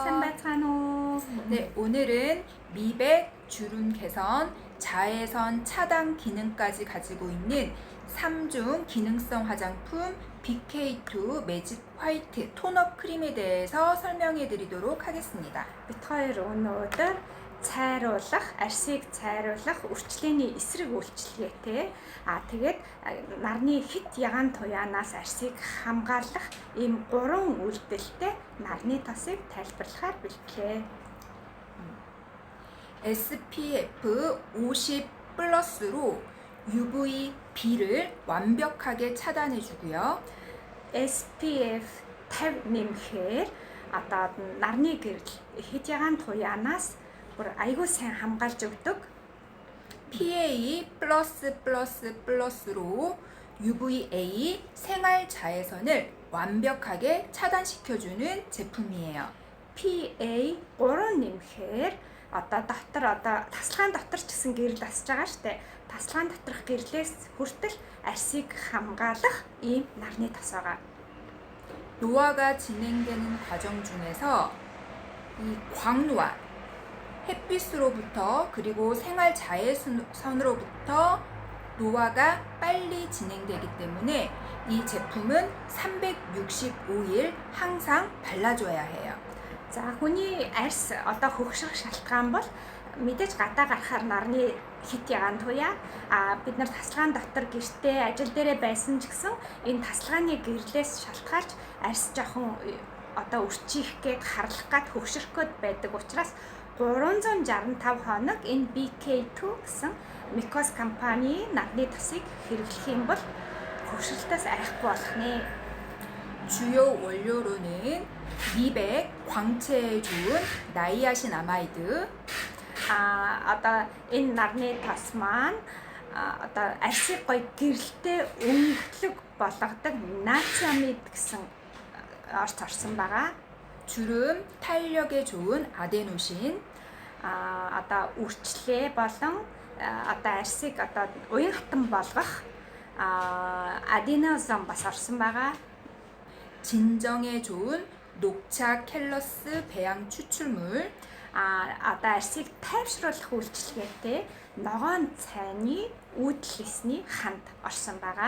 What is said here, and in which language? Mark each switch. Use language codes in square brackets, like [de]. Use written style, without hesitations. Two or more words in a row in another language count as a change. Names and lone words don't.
[ko] 산바찬호. 네, 오늘은 미백, 주름 개선, 자외선 차단 기능까지 가지고 있는 3중 기능성 화장품 BK2 매직 화이트 톤업 크림에 대해서 설명해 드리도록 하겠습니다. [mn] Бид хоёр өнөөдөр цайруулах, арсыг цайруулах үрчлээний эсрэг үйлчилгээтэй тэгээд нарны хит ягаан туяанаас арсыг хамгаалах ийм 3 үйлдэлтэй нарны тосыг тайлбарлахаар бэлтлээ. [ko] SPF 50 플러스로 UVB를 완벽하게 차단해 주고요. [mn] SPF 50 нэмэхээр нарны гэрэл хит ягаан туяанаас бүр аягүй сайн хамгаалж өгдөг. [ko] PA++++로 UVA 생활 자외선을 완벽하게 차단시켜주는 제품이에요. [mn] PA 3 нэмэхээр тасалгаан дотор ч гэсэн гэрэл асж байгаа штэ. Тасалгаан доторх гэрлээс хүртэл арсыг хамгаалах ийм нарны тос байгаа. [ko] 노화가 진행되는 과정 중에서 이 광노화, 햇빛으로부터 그리고 생활 자외선으로부터 노화가 빨리 진행되기 때문에 이 제품은 365일 항상 발라줘야 해요. [mn] За хүний арс хөгшрөх шалтгаан бол мэдээж гадаа гарахаар нарны хит ягаан туяа бид нар тасалгаан дотор гэртээ ажил дээрээ байсан ч гэсэн энэ тасалгааны гэрлээс шалтгаалж арс жоохон өрчих гээд харлах гээд хөгшрөх гээд байдаг учраас 365 хоног энэ BK2 гэсэн Mykos компани нарны тосыг хэрэглэх юм бол хөгшрөлтөөс айхгүй болох нэ. [ko] 주요 원료로는 미백, 광채에 좋은 나이아신아마이드, [mn] энэ нарны тос маань арсыг гоё гэрэлтэй өнгөлөг болгодог нациамид гэсэн орц орсон байгаа. [ko] 주름, 탄력에 좋은 아데노신, [mn] үрчлээ болон арсыг уян хатан болгох аденозом бас орсон байгаа. [ko] 진정에 좋은 녹차 캘러스 배양 추출물, [mn] арсыг тайвшруулах үйлчилгээтэй ногоон цайны үүдл ханд орсон байгаа.